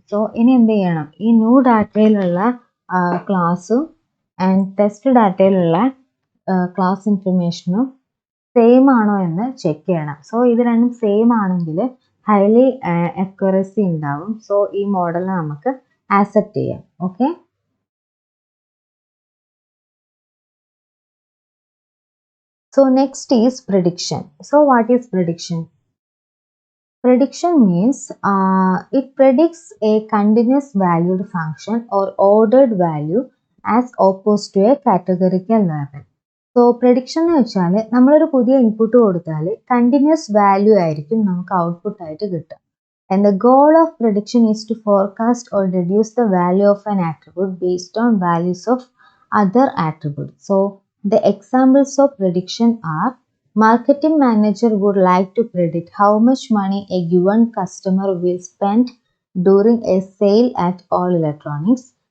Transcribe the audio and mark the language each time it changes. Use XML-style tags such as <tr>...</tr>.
<ml>So ഇനി എന്ത് ചെയ്യണം, ഈ ന്യൂ ഡാറ്റയിലുള്ള ക്ലാസ്സും ആൻഡ് ടെസ്റ്റ് ഡാറ്റയിലുള്ള ക്ലാസ് ഇൻഫർമേഷനും സെയിം ആണോ എന്ന് ചെക്ക് ചെയ്യണം. സോ ഇത് രണ്ടും സെയിം ആണെങ്കിൽ ഹൈലി അക്യുറസി ഉണ്ടാവും. സോ ഈ മോഡൽ നമുക്ക് ആക്സെപ്റ്റ് ചെയ്യാം.</ml> <en>Okay, so next is prediction. So what is prediction? Prediction means it predicts a continuous valued function or ordered value as opposed to a categorical label.</en> <ml>So prediction എന്ന് വെച്ചാൽ നമ്മളൊരു പുതിയ input കൊടുത്താൽ continuous value ആയിരിക്കും നമുക്ക് output ആയിട്ട് കിട്ടുക.</ml> <en>And the goal of prediction is to forecast or reduce the value of an attribute based on values of other attributes. So the examples of prediction are, marketing manager would like to predict how much money a given customer will spend during a sale at all electronics.</en>